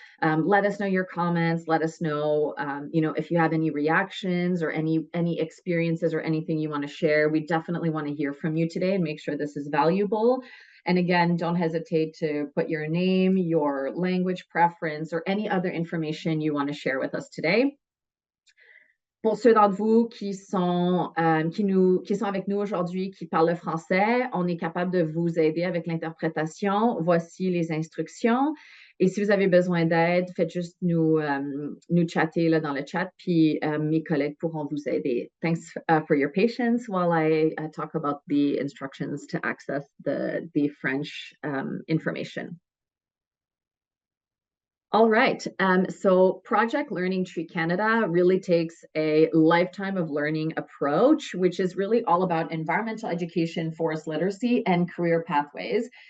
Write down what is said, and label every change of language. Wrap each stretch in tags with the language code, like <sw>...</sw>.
<en>Let us know your comments. Let us know, if you have any reactions or any experiences or anything you want to share. We definitely want to hear from you today and make sure this is valuable. And again, don't hesitate to put your name, your language preference, or any other information you want to share with us today.</en> <fr>Pour ceux d'entre vous qui sont avec nous aujourd'hui, qui parlent le français, on est capable de vous aider avec l'interprétation. Voici les instructions. Et si vous avez besoin d'aide, faites juste nous chatter là, dans le chat, puis mes collègues pourront vous aider.</fr> <en>Thanks for your patience while I talk about the instructions to access the French information. All right. So Project Learning Tree Canada really takes a lifetime of learning approach, which is really all about environmental education, forest literacy, and career pathways.</en>